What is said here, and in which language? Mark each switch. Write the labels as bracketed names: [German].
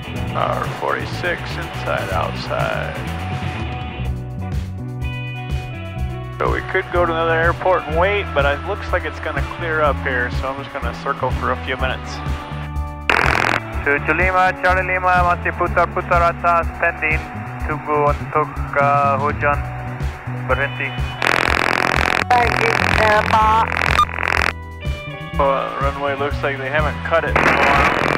[English] Power 46, inside, outside. So we could go to another airport and wait, but it looks like it's going to clear up here, so I'm just going to circle for a few minutes. [Indonesian] 75 Charlie Lima masih putar-putar atas Pending. Tunggu untuk hujan berhenti. Baik, Pak. [English] Runway looks like they haven't cut it in a while.